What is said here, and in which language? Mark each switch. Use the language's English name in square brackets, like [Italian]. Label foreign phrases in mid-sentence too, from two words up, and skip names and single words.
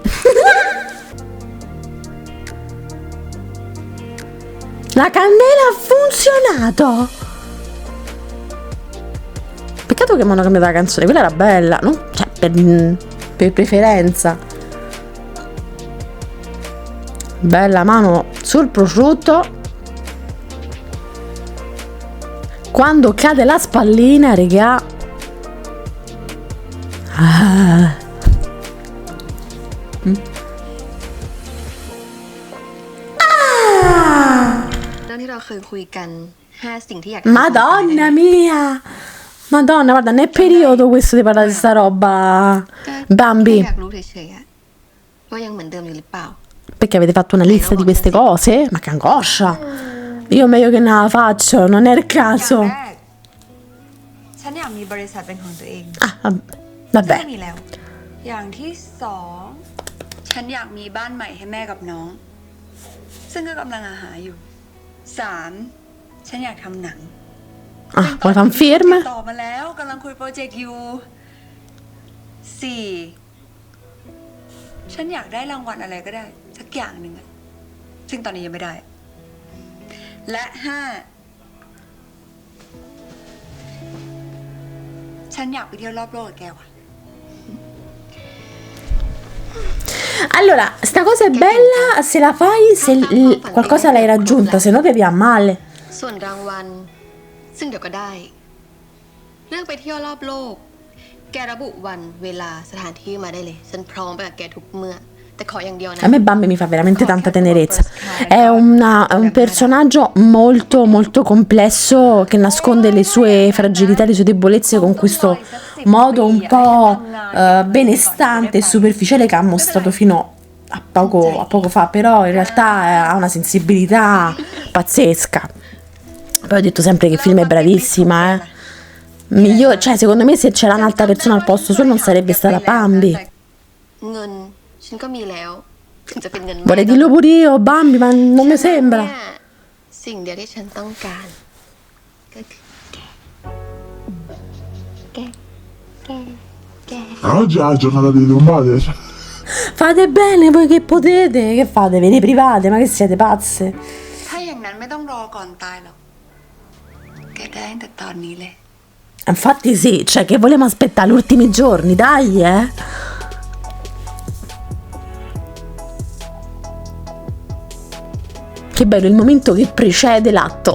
[Italian] La candela ha funzionato. Peccato che mi hanno cambiato la canzone, quella era bella, no? Cioè, per preferenza. Bella mano sul prosciutto. Quando cade la spallina, regà. Ah. [Thai] เรื่องที่เราเคยคุยกัน5สิ่งที่อยาก [Italian] Madonna mia! Madonna, guarda, non è periodo questo di parlare di sta roba, [Thai] แค่ Bambi. อยากรู้เฉยๆอะว่ายังเหมือนเดิมอยู่หรือเปล่า [Italian] Perché avete fatto una lista di queste cose? Ma che angoscia! Io meglio che non la faccio, non è il [Thai] อย่าง [Italian] caso. [Thai] แรก ฉันอยากมีบริษัทเป็นของตัวเอง [Italian] Ah, [Thai] ซึ่ง [Italian] vabbè. [Thai] มีแล้ว อย่างที่สอง ฉันอยากมีบ้านใหม่ให้แม่กับน้อง ซึ่งก็กำลังหาอยู่ สาม ฉันอยากทำหนัง [Italian] Ah, vuoi fan firme? [Thai] ต่อมาแล้วกำลังคุยโปรเจกต์อยู่ สี่ ฉันอยากได้รางวัลอะไรก็ได้ สักอย่างหนึ่งอะซึ่งตอนนี้ยังไม่ได้ และห้า ฉันอยากไปเที่ยวรอบโลกกับแกว่ะ [Italian] Allora, sta cosa è bella se la fai, se qualcosa l'hai raggiunta, se no devi a male. [Thai] ส่วนรางวัลซึ่งเดี๋ยวก็ได้ เรื่องไปเที่ยวรอบโลก แกระบุวันเวลาสถานที่มาได้เลย ฉันพร้อมไปกับแกทุกเมื่อ แต่ขออย่างเดียวนะ [Italian] A me Bambi mi fa veramente tanta tenerezza. È un personaggio molto molto complesso che nasconde le sue fragilità, le sue debolezze con questo modo un po' benestante e superficiale che ha mostrato fino a poco fa, però in realtà ha una sensibilità pazzesca. Poi ho detto sempre che il film è bravissima, Migliore, cioè secondo me se c'era un'altra persona al posto suo non sarebbe stata Bambi. [Thai] เงินฉันก็มีแล้ว ถึงจะเป็นเงิน [Italian] Vorrei dirlo pure io, Bambi, ma non mi [Thai] ฉะนั้น [Italian] sembra. [Thai] เนี่ยสิ่งเดียวที่ฉันต้องการก็คือแก [Italian] Oggi è la giornata delle trombate. Cioè. Fate bene voi che potete, che fate? Ve ne private, ma che siete pazze? [Thai] ถ้าอย่างนั้นไม่ต้องรอก่อนตายหรอก แกได้ตั้งแต่ตอนนี้เลย [Italian] Infatti sì, cioè che volevamo aspettare gli ultimi giorni, dai, Che bello il momento che precede l'atto.